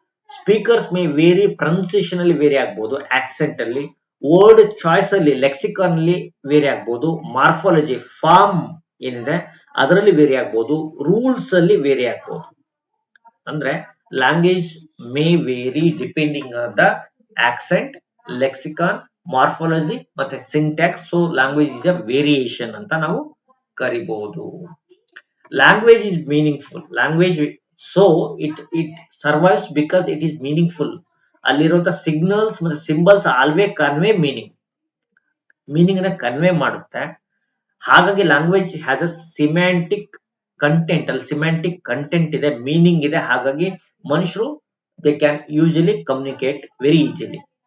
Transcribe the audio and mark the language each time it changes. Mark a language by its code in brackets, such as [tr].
[en] speakers may vary, [kn] pronunciation ಅಲ್ಲಿ very ಆಗ್ಬೋದು, accent ಅಲ್ಲಿ, ವರ್ಡ್ ಚಾಯ್ಸ್ ಅಲ್ಲಿ, ಲೆಕ್ಸಿಕಾನ್ ಅಲ್ಲಿ ವೇರಿ ಆಗ್ಬೋದು, ಮಾರ್ಫಾಲಜಿ ಫಾರ್ಮ್ ಏನಿದೆ ಅದರಲ್ಲಿ ವೇರಿ ಆಗ್ಬೋದು, ರೂಲ್ಸ್ ಅಲ್ಲಿ ವೇರಿ ಆಗ್ಬೋದು. ಅಂದ್ರೆ [en] language may vary depending on the accent, lexicon, morphology [kn] ಮತ್ತೆ [en] Syntax. So language is a variation [kn] ಅಂತ ನಾವು ಕರಿಬಹುದು. [en] Language is meaningful. Language, so it survives because it is meaningful. [kn] ಅಲ್ಲಿರೋ ಸಿಗ್ನಲ್ಸ್ ಮತ್ತೆ ಸಿಂಬಲ್ಸ್ ಆಲ್ವೇ ಕನ್ವೆ ಮೀನಿಂಗ್ ನ ಕನ್ವೆ ಮಾಡುತ್ತೆ. ಹಾಗಾಗಿ [en] language has a semantic content, [kn] ಅಲ್ಲಿ ಸಿಮ್ಯಾಂಟಿಕ್ ಕಂಟೆಂಟ್ ಇದೆ, ಮೀನಿಂಗ್ ಇದೆ. ಹಾಗಾಗಿ ಮನುಷ್ಯರು [en] They can usually communicate very easily.